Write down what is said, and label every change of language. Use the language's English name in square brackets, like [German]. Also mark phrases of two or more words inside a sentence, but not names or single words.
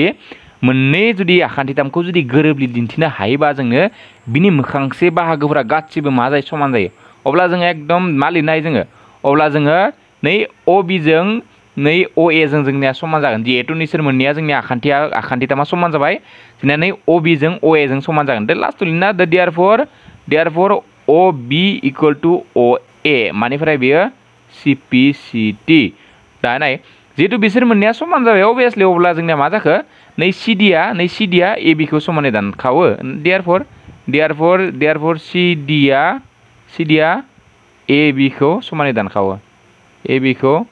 [Bodo] मोननै जुदि आखान्थिथामखौ जुदि गोरोबलि दिन्थिनो हायोबा जोङो बिनि मोखांसे बाहागोफोरा गासिबो मा जायो समान जायो अब्ला जोङो एकदम मा लिरनाय जोङो अब्ला जोङो नै OB जों नै OA जों जोंनिया समान जागोन जिहेतु नोंसोर मोननैया जोंनि आखान्थिथामा समान जाबाय जोंना नै OB जों OA जों समान जागोन दा लास्ट लिरना द देयरफोर OB [English] equal to [Bodo] OA मानिफ्राय बेयो CPCT दा नाय जिहेतु बिसोर मोननैया समान जाबाय अबियासलि अब्ला जोंनिया मा जाखो नै CDया AB खौ समानै दानखावो देयरफोर CDया AB खौ समानै दानखावो AB खौ